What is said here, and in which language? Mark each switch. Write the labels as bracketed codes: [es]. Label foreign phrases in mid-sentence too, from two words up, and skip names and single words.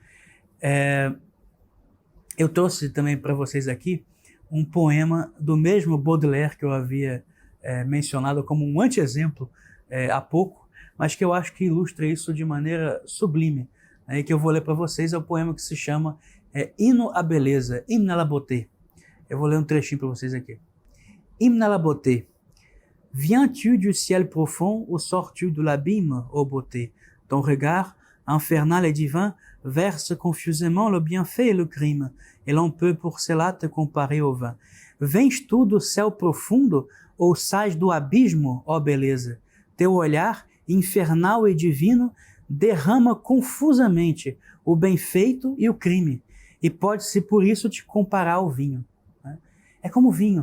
[pt] Eu trouxe também para vocês aqui um poema do mesmo Baudelaire que eu havia mencionado como um anti-exemplo há pouco, mas que eu acho que ilustra isso de maneira sublime, né, e que eu vou ler para vocês. É o poema que se chama Hino à Beleza, [fr] Hymne à la Beauté. [pt] Eu vou ler um trechinho para vocês aqui. [fr] Hymne à la Beauté. Viens-tu du ciel profond ou sors-tu de l'abîme, ô beauté? Ton regard, infernal et divin, verse confusément le bienfait et le crime, et l'on peut pour cela te comparer au vin. [pt] Vens tu do céu profundo ou sais do abismo, ó beleza? Teu olhar, infernal e divino, derrama confusamente o bem feito e o crime, e pode-se por isso te comparar ao vinho, né? É como o vinho.